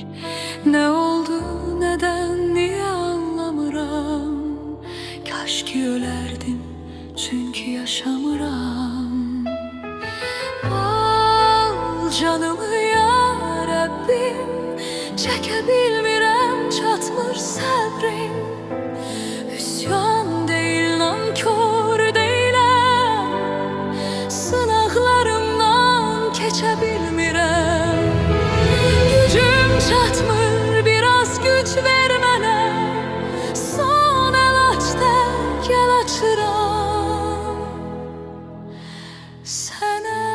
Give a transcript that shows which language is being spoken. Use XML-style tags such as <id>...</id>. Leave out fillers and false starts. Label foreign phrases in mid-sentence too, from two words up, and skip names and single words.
<tr>Ne oldu, neden, niye anlamıram?</tr> <az>Kaş ki ölerdim, çünkü yaşamıram. Al canımı ya Rabbim, çeke bilmirəm, çatmır səbrim. Üsyan deyil, nankor deyiləm, sınaqlarımdan keçə bilmirəm. Gücüm çatmır, biraz güc ver mənə, son əlacda gəl açıram sənə.</az>